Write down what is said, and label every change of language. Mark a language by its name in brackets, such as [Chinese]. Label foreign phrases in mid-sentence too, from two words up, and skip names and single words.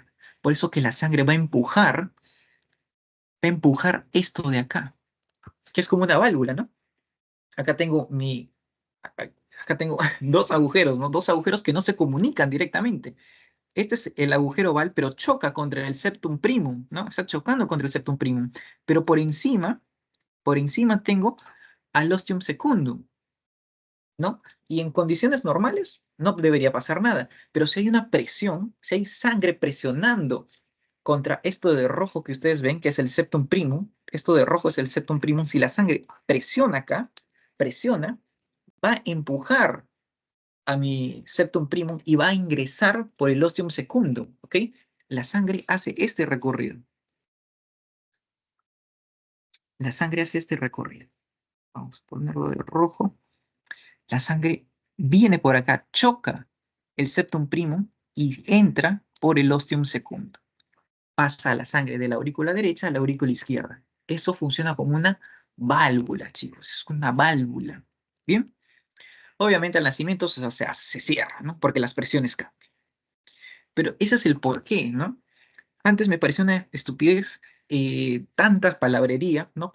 [Spanish] Por eso que la sangre va a empujar esto de acá, que es como una válvula, ¿no? Acá tengo acá tengo dos agujeros, ¿no? Dos agujeros que no se comunican directamente. Este es el agujero oval, pero choca contra el [Latin] septum primum, [Spanish] ¿no? Está chocando contra el [Latin] septum primum. [Spanish] Pero por encima tengo al [Latin] ostium secundum, [Spanish] ¿no? Y en condiciones normales no debería pasar nada. Pero si hay una presión, si hay sangre presionando contra esto de rojo que ustedes ven, que es el [Latin] septum primum, [Spanish] esto de rojo es el [Latin] septum primum, [Spanish] si la sangre presiona acá, presiona, va a empujar a mi [Latin] septum primum [Spanish] y va a ingresar por el [Latin] ostium secundum, [Spanish] ¿ok? La sangre hace este recorrido. La sangre hace este recorrido. Vamos a ponerlo de rojo. La sangre viene por acá, choca el [Latin] septum primum [Spanish] y entra por el [Latin] ostium secundum. [Spanish] Pasa la sangre de la aurícula derecha a la aurícula izquierda. Eso funciona como una válvula, chicos. Es una válvula. ¿Bien? Obviamente al nacimiento se cierra, ¿no? Porque las presiones cambian. Pero ese es el porqué, ¿no? Antes me pareció una estupidez, tanta palabrería, ¿no?